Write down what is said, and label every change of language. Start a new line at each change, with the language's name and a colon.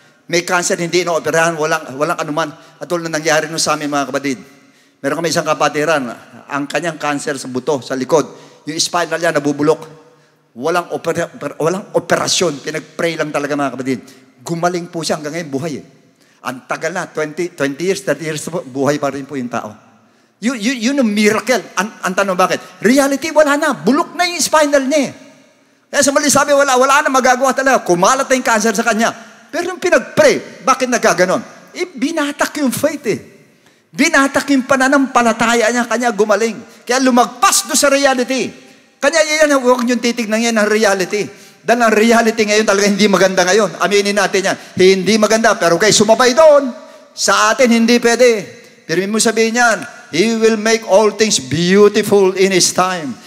Filipino: May cancer, hindi inoperahan, walang anuman. At tulad na nangyari nun sa amin, mga kapatid. Meron kami isang kapatiran, ang kanyang cancer sa buto, sa likod. Yung spinal niya nabubulok. Walang operasyon. Pinag-pray lang talaga, mga kapatid. Gumaling po siya hanggang ngayon, buhay eh. Ang tagal na, 20 years, 30 years, buhay pa rin po yung tao. Yun ang miracle. Ang tanong bakit? Reality, wala na. Bulok na yung spinal niya. Kaya sa mali sabi, wala na magagawa talaga. Kumalat na yung cancer sa kanya. Pero yung pinag-pray, bakit nagkaganon? Binatak yung faith Binatak yung pananampalataya niya, kanya gumaling. Kaya lumagpas do sa reality. Kanya yan, huwag niyong titignan yan ang reality. Dahil ang reality ngayon talaga hindi maganda ngayon. Aminin natin yan. Hindi maganda, pero kayo sumabay doon. Sa atin, hindi pwede. Pero mo sabihin yan,
English: He will make all things beautiful in His time.